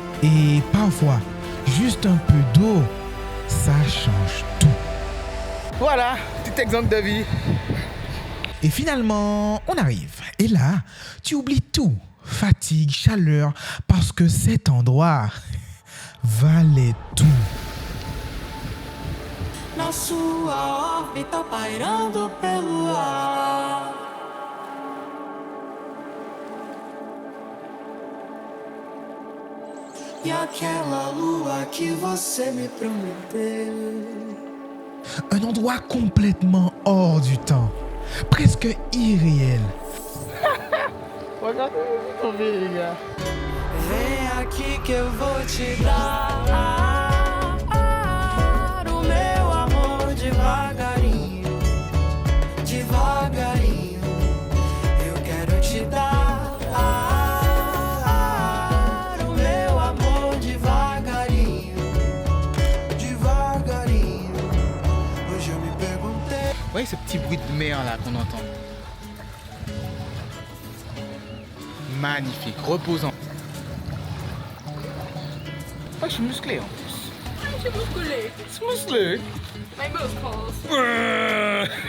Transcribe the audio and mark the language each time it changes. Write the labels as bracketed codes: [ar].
[fr] Et parfois, juste un peu d'eau, ça change tout. Voilà, petit exemple de vie. Et finalement, on arrive. Et là, tu oublies tout. Fatigue, chaleur, parce que cet endroit valait tout. [pt] Na sua órbita pairando pelo ar. e aquela lua que você me prometeu. [fr] Un endroit complètement hors du temps, presque irréel. [pt] Vem aqui que eu vou te dar o meu amor devagarinho, devagarinho. Eu quero te dar o meu amor devagarinho, devagarinho. Hoje eu me perguntei. [fr] Ouais, ce petit bruit de mer là qu'on entend. Magnifique, reposant. Oh, je suis musclé en plus. Je suis musclé. C'est musclé. [en] My muscles.